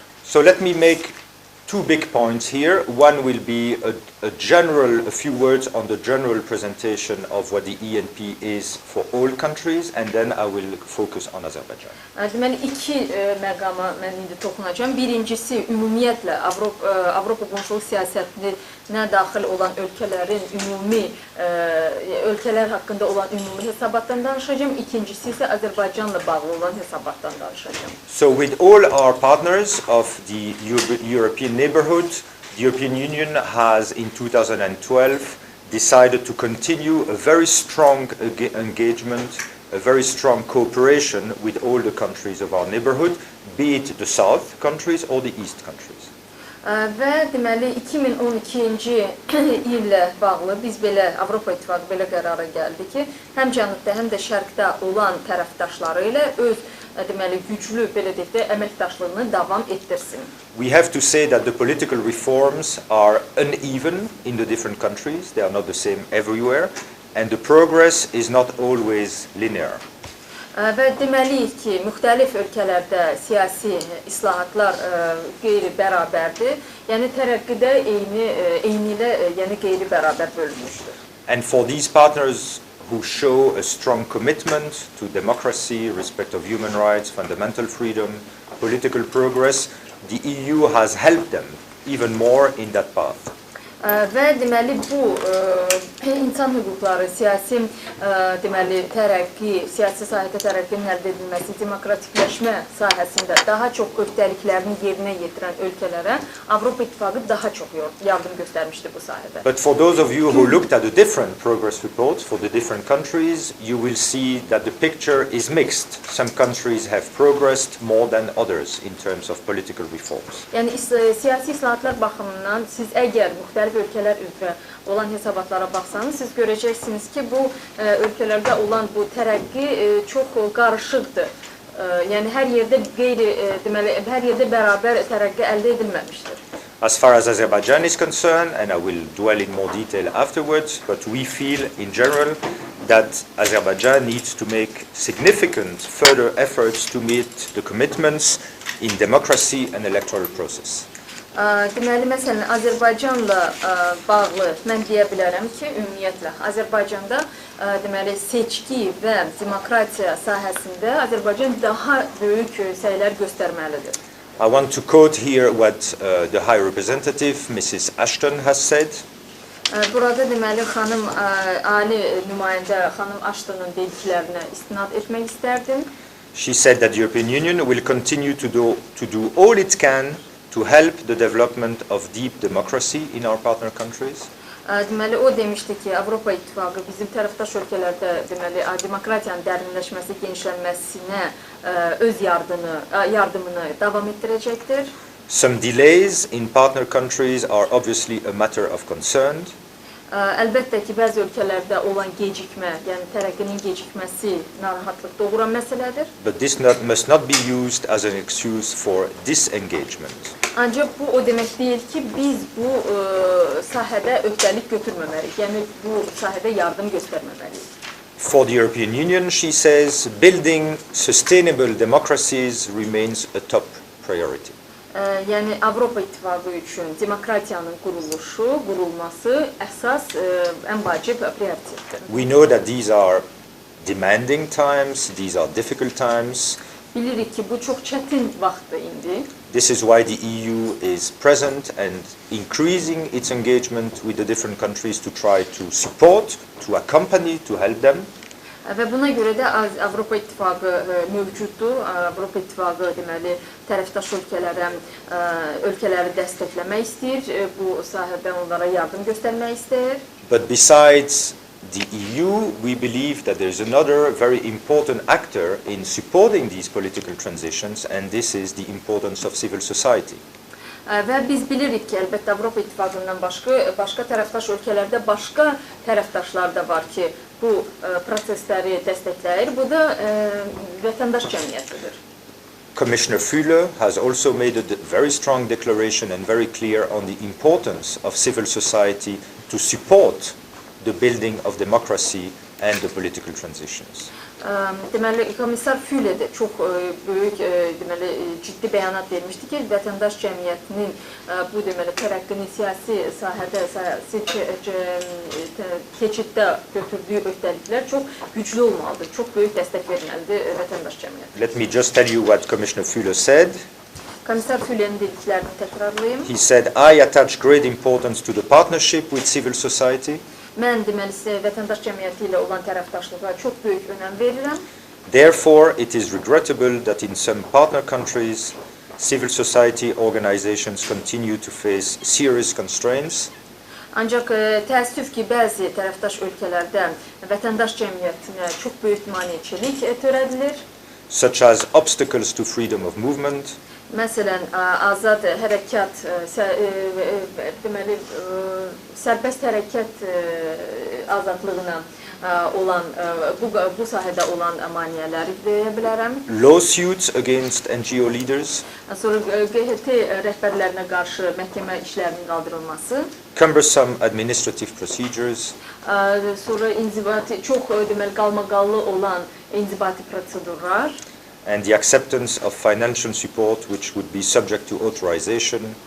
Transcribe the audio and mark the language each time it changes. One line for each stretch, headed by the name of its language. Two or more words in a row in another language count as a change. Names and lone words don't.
English: So let me make two big points here. One will be a few words on the general presentation of what the ENP is for all countries, and then I will focus on Azerbaijan.
Azerbaijani: Deməli, iki məqama mən indi toxunacağım. Birincisi, ümumiyyətlə Avropa Qonşuluq Siyasətinə daxil olan ölkələr haqqında olan ümumi hesabatdan danışacağım. İkincisi isə Azərbaycanla bağlı olan hesabatdan danışacağım.
English: So with all our partners of the European neighborhood, the European Union has in 2012 decided to continue a very strong engagement, a very strong cooperation with all the countries of our neighborhood, be it the south countries or the east countries.
Azerbaijani: Və deməli 2012-ci illə bağlı biz belə Avropa İttifaqı belə qərara gəldi ki, həm cənubda, həm də şərqdə olan tərəfdaşları ilə öz deməli güclü belə deyək də əməkdaşlığını davam etdirsin.
English: We have to say that the political reforms are uneven in the different countries. They are not the same everywhere, and the progress is not always linear.
Azerbaijani: Və deməliyik ki, müxtəlif ölkələrdə siyasi islahatlar qeyri-bərabərdir. Yəni tərəqqidə eynilə qeyri-bərabər bölünmüşdür.
English: And for these partners who show a strong commitment to democracy, respect of human rights, fundamental freedom, political progress, the EU has helped them even more in that path.
Azerbaijani: Və deməli bu insan hüquqları, siyasi deməli tərəqqi, siyasi sahədə tərəqqinin əldə edilməsi, demokratikləşmə sahəsində daha çox öhdəliklərini yerinə yetirən ölkələrə Avropa İttifaqı daha çox yardım göstərmişdi bu sahədə.
English: But for those of you who looked at the different progress reports for the different countries, you will see that the picture is mixed. Some countries have progressed more than others in terms of political reforms.
Azerbaijani: Yəni siyasi islahatlar baxımından siz əgər müxtəlif ölkələr üzrə olan hesabatlara baxsanız, siz görəcəksiniz ki, bu ölkələrdə olan bu tərəqqi çox qarışıqdır. Yəni hər yerdə deməli hər yerdə bərabər tərəqqi əldə edilməmişdir.
English: As far as Azerbaijan is concerned, and I will dwell in more detail afterwards, but we feel in general that Azerbaijan needs to make significant further efforts to meet the commitments in democracy and electoral process.
Azerbaijani: Deməli, məsələn, Azərbaycanla bağlı mən deyə bilərəm ki, ümumiyyətlə, Azərbaycanda deməli, seçki və demokratiya sahəsində Azərbaycan daha böyük səylər göstərməlidir.
English: I want to quote here what the High Representative, Mrs. Ashton, has said.
Azerbaijani: Burada deməli, xanım ali nümayəndə xanım Ashton'un dediklərinə istinad etmək istərdim.
English: She said that the European Union will continue to do all it can to help the development of deep democracy in our partner countries.
Azerbaijani: Deməli, o demişdi ki, Avropa İttifaqı bizim tərəfdaş ölkələrdə deməli, demokratiyanın dərinləşməsi, genişlənməsinə öz yardımını davam etdirəcəkdir.
English: Some delays in partner countries are obviously a matter of concern.
Azerbaijani: Əlbəttə ki, bəzi ölkələrdə olan gecikmə, yəni tərəqqinin gecikməsi narahatlıq doğuran məsələdir.
English: But this must not be used as an excuse for disengagement.
Azerbaijani: Ancaq bu o demək deyil ki, biz bu sahədə öhdəlik götürməməliyik, yəni bu sahədə yardım göstərməməliyik.
English: For the European Union, she says, building sustainable democracies remains a top priority.
Azerbaijani: Yəni Avropa İttifaqı üçün demokratiyanın qurulması əsas ən vacib prioritetdir.
English: We know that these are demanding times, these are difficult times.
Azerbaijani: Bilirik ki, bu çox çətin vaxtdır indi.
English: This is why the EU is present and increasing its engagement with the different countries to try to support, to accompany, to help them.
Azerbaijani: Və buna görə də Avropa İttifaqı mövcuddur. Avropa İttifaqı deməli tərəfdaş ölkələri dəstəkləmək istəyir, bu sahədə onlara yardım göstərmək istəyir.
English: But besides the EU, we believe that there is another very important actor in supporting these political transitions, and this is the importance of civil society.
Azerbaijani: Və biz bilirik ki, əlbəttə Avropa İttifaqından başqa tərəfdaş ölkələrdə başqa tərəfdaşlar da var ki, bu prosesləri dəstəkləyir. Bu da vətəndaş cəmiyyətidir.
English: Commissioner Füle has also made a very strong declaration and very clear on the importance of civil society to support the building of democracy and the political transitions.
Azerbaijani: Deməli, komissar Füle də çox böyük, deməli, ciddi bəyanat vermişdi ki, vətəndaş cəmiyyətinin bu deməli tərəqqini siyasi sahədə, siyasi keçiddə götürdüyü öhdəliklər çox güclü olmalıdır, çox böyük dəstək verməlidir vətəndaş cəmiyyətinə.
English: Let me just tell you what Commissioner Füle said.
Azerbaijani: Komissar Füle'nin dediklərini təkrarlayım.
English: He said, I attach great importance to the partnership with civil society.
Azerbaijani: Mən deməli vətəndaş cəmiyyəti ilə olan tərəfdaşlığa çox böyük önəm verirəm.
English: Therefore, it is regrettable that in some partner countries, civil society organizations continue to face serious constraints.
Azerbaijani: Ancaq təəssüf ki, bəzi tərəfdaş ölkələrdə vətəndaş cəmiyyətinə çox böyük maneəçilik törədilir.
English: Such as obstacles to freedom of movement.
Azerbaijani: Məsələn, azad hərəkat, deməli, sərbəst hərəkat azadlığına olan, bu sahədə olan maneələri deyə bilərəm.
English: Lawsuits against NGO leaders.
Azerbaijani: Sonra QHT rəhbərlərinə qarşı məhkəmə işlərinin qaldırılması.
English: Cumbersome administrative procedures.
Azerbaijani: Sonra inzibati, çox deməli qalmaqallı olan inzibati prosedurlar.
English: And the acceptance of financial support which would be subject to authorization.